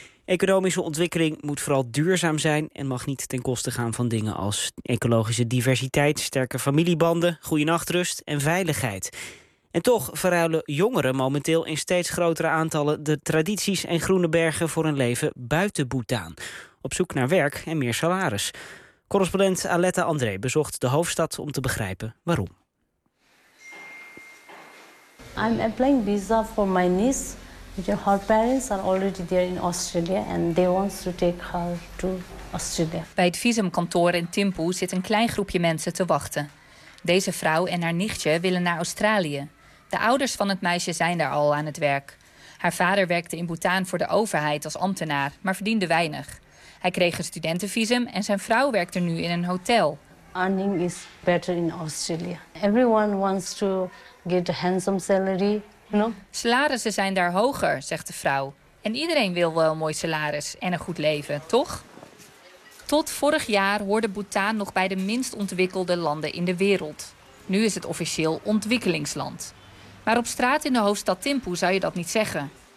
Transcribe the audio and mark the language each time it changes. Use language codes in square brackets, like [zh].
[nl] Economische ontwikkeling moet vooral duurzaam zijn en mag niet ten koste gaan van dingen als ecologische diversiteit, sterke familiebanden, goede nachtrust en veiligheid. En toch verruilen jongeren momenteel in steeds grotere aantallen de tradities en groene bergen voor een leven buiten Bhutan. Op zoek naar werk en meer salaris. Correspondent Aletta André bezocht de hoofdstad om te begrijpen waarom. [en] I'm applying visa for my niece. Her parents are already there in Australia and they want to take her to Australia. [nl] Bij het visumkantoor in Thimphu zit een klein groepje mensen te wachten. Deze vrouw en haar nichtje willen naar Australië. De ouders van het meisje zijn daar al aan het werk. Haar vader werkte in Bhutan voor de overheid als ambtenaar, maar verdiende weinig. Hij kreeg een studentenvisum en zijn vrouw werkt er nu in een hotel. [en] Earning is better in Australia. Everyone wants to get a handsome salary. No. [nl] Salarissen zijn daar hoger, zegt de vrouw. En iedereen wil wel een mooi salaris en een goed leven, toch? Tot vorig jaar hoorde Bhutan nog bij de minst ontwikkelde landen in de wereld. Nu is het officieel ontwikkelingsland. Maar op straat in de hoofdstad Thimphu zou je dat niet zeggen.